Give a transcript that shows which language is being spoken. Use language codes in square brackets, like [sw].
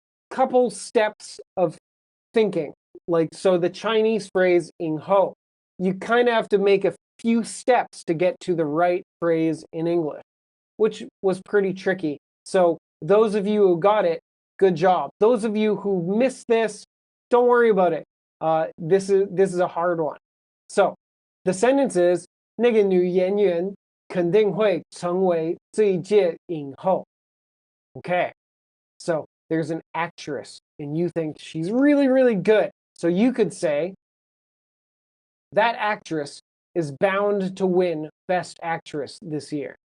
[en] Couple steps of thinking. Like, so the Chinese phrase ing ho, you kind of have to make a few steps to get to the right phrase in English, which was pretty tricky. So those of you who got it, good job. Those of you who missed this, don't worry about it. This is a hard one. So the sentence is, [zh] 那个女演员肯定会成为这一届影后. [en] Okay, so there's an actress and you think she's really, really good. So you could say, that actress is bound to win Best Actress this year.